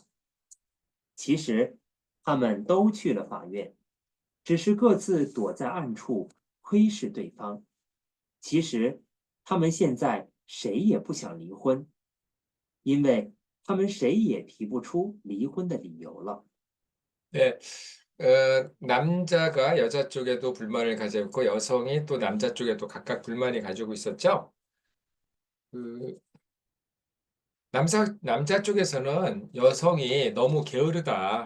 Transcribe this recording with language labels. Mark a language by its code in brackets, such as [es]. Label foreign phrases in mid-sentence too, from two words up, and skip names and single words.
[zh] 其实，他们都去了法院，只是各自躲在暗处窥视对方。其实，他们现在谁也不想离婚，因为他们谁也提不出离婚的理由了。 [ko] 네, 남자가 여자 쪽에도 불만을 가지고 있고 여성이 또 남자 쪽에도 각각 불만이 가지고 있었죠. 그 남자 쪽에서는 여성이 너무 게으르다.